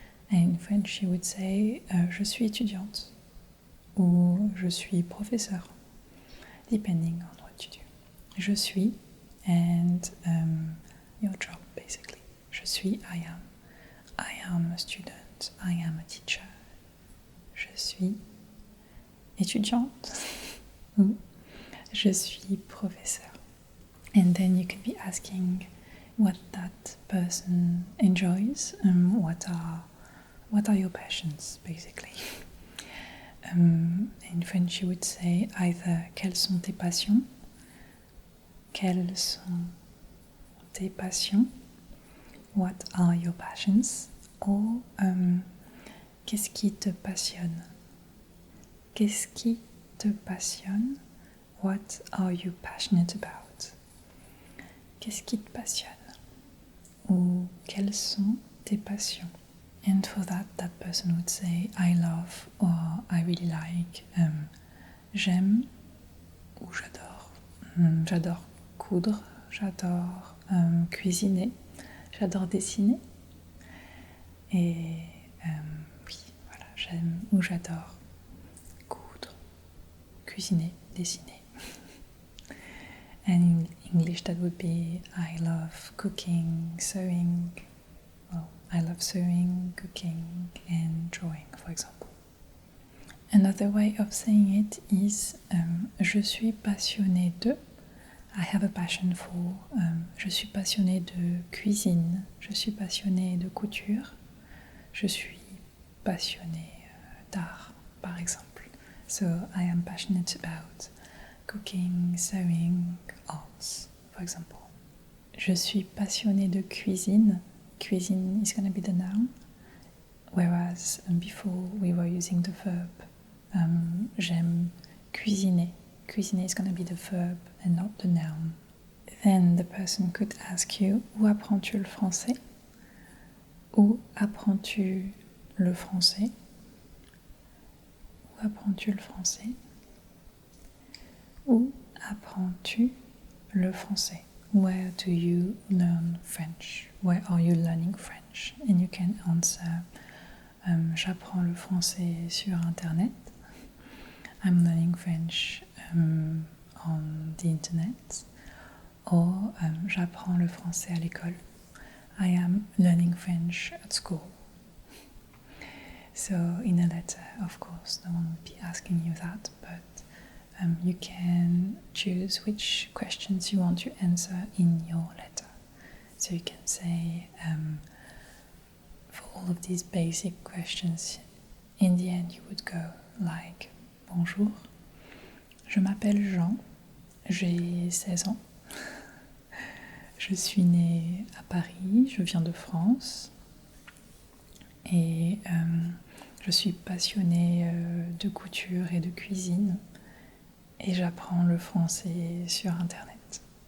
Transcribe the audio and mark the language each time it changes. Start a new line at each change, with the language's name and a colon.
English: And in French you would say,
French: je suis étudiante ou je suis professeur,
English: depending on what you do.
French: Je suis
English: and your job basically. Je suis, I am. I am a student, I am a teacher.
French: Je suis étudiante ou je suis professeur.
English: And then you could be asking what that person enjoys, what are your passions basically. In French you would say either
French: quelles sont tes passions, quelles sont tes passions,
English: what are your passions, or
French: qu'est-ce qui te passionne? Qu'est-ce qui te passionne?
English: What are you passionate about?
French: Qu'est-ce qui te passionne? Ou quelles sont tes passions?
English: And for that person would say, I love or I really like,
French: j'aime ou j'adore. J'adore coudre, j'adore cuisiner, j'adore dessiner. Et oui, voilà, j'aime ou j'adore coudre, cuisiner, dessiner.
English: And in English that would be, I love cooking, sewing. Well, I love sewing, cooking and drawing, for example. Another way of saying it is,
French: je suis passionné de.
English: I have a passion for.
French: Je suis passionné de cuisine, je suis passionné de couture, je suis passionné d'art, par exemple.
English: So I am passionate about cooking, sewing, arts, for example.
French: Je suis passionné de cuisine.
English: Cuisine is going to be the noun, whereas before we were using the verb.
French: J'aime cuisiner.
English: Cuisiner is going to be the verb and not the noun. Then the person could ask you,
French: où apprends-tu le français? Où apprends-tu le français? Où apprends-tu le français? Où apprends-tu le français?
English: Where do you learn French? Where are you learning French? And you can answer,
French: j'apprends le français sur Internet.
English: I'm learning French on the internet.
French: Or j'apprends le français à l'école.
English: I am learning French at school. So in a letter, of course, no one would be asking you that, but you can choose which questions you want to answer in your letter. So you can say, for all of these basic questions, in the end you would go like
French: Bonjour, je m'appelle Jean, j'ai 16 ans, je suis née à Paris, je viens de France et je suis passionnée de couture et de cuisine et j'apprends le français sur Internet.